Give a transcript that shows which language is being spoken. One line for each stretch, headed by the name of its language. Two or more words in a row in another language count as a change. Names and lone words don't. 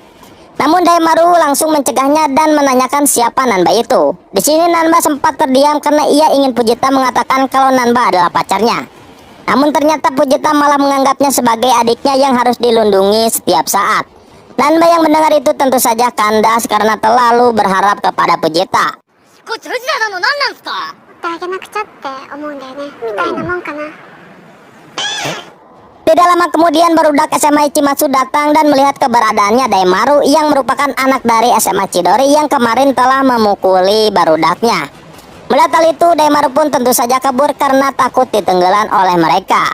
Indonesian: Namun Daimaru langsung mencegahnya dan menanyakan siapa Nanba itu. Di sini Nanba sempat terdiam karena ia ingin Fujita mengatakan kalau Nanba adalah pacarnya. Namun ternyata Fujita malah menganggapnya sebagai adiknya yang harus dilindungi setiap saat. Nanba yang mendengar itu tentu saja kandas karena terlalu berharap kepada Fujita.
Japanese: こいつ藤田の何なんすか？ってあげなくちゃって思うんだよねみたいなもんかな。
Indonesian: Tidak lama kemudian barudak SMA Ichimatsu datang dan melihat keberadaannya Daimaru yang merupakan anak dari SMA Chidori yang kemarin telah memukuli barudaknya. Melihat hal itu, Daimaru pun tentu saja kabur karena takut ditenggelam oleh mereka.